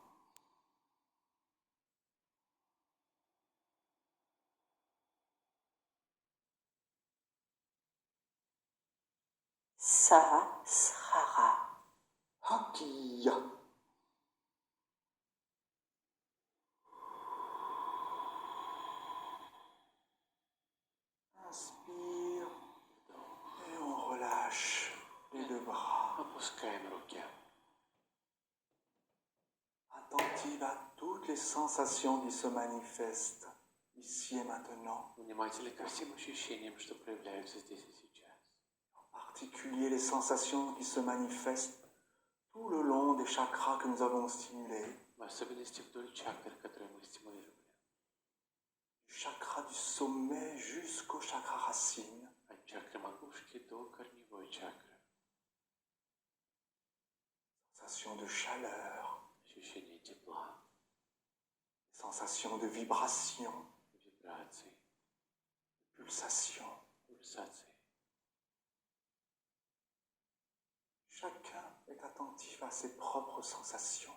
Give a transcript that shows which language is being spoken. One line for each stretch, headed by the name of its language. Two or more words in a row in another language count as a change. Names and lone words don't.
French: sahasrara, Hakia. Inspire et on relâche les deux bras.
Russian: Опускаем руки.
French: Attentive à toutes les sensations qui se manifestent ici et maintenant.
Russian: Внимательны ко всем ощущениям, что проявляются здесь и сейчас.
French: En particulier les sensations qui se manifestent tout le long des chakras que nous avons stimulés.
Russian: В особенности вдоль чакр, которые мы стимулировали.
French: Du chakra du sommet jusqu'au chakra racine.
Russian: От чакры макушки до корневой чакры.
French: Sensation de chaleur,
Russian: Ощущение тепла,
French: sensation de vibration,
Russian: вибраций,
French: pulsation.
Russian: пульсаций.
French: Chacun est attentif à ses propres sensations.